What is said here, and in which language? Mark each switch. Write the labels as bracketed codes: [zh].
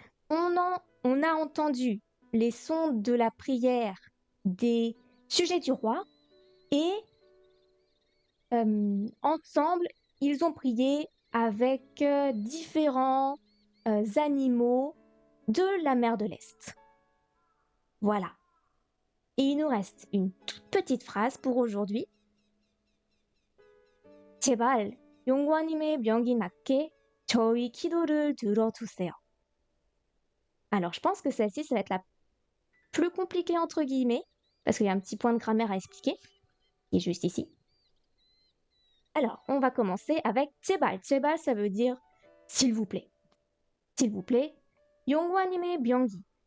[fr] On a entendu les sons de la prière des sujets du roi et ensemble, ils ont prié avec différents animaux de la mer de l'Est. Voilà. Et il nous reste une toute petite phrase pour aujourd'hui. [ko] 제발 용과님의 명이 낫게 저희 기도를 들어주세요. [fr] Alors, je pense que celle-ci, ça va être la plus compliquée entre guillemets, parce qu'il y a un petit point de grammaire à expliquer, qui est juste ici. Alors, on va commencer avec 제발. 제발, ça veut dire s'il vous plaît. S'il vous plaît. [ko] 용과님의 명기.